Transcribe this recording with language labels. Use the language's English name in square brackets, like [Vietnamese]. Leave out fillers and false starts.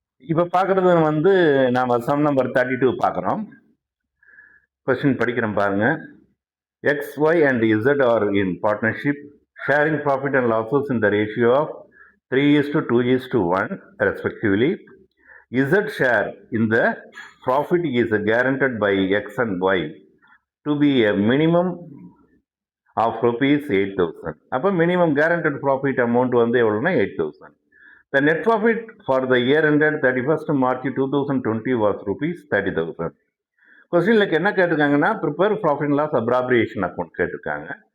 [Tamil] இப்போ பார்க்குறது வந்து நாம் சம் நம்பர் 32 பார்க்குறோம். கொஸ்டின் படிக்கிறோம் பாருங்க. [English] X, Y and Z are in partnership, sharing profit and losses in the ratio of 3:2:1 respectively. Z share in the profit is guaranteed by X and Y to be a minimum of rupees 8,000. [Tamil] அப்போ [English] minimum guaranteed profit amount [Tamil] வந்து எவ்வளோனா [English] 8,000. The net profit for the year ended 31st March 2020 was rupees 30,000. [Tamil] கொஸ்டின்ல என்ன கேட்டிருக்காங்கன்னா [English] prepare profit and loss appropriation account [Tamil] கேட்டிருக்காங்க.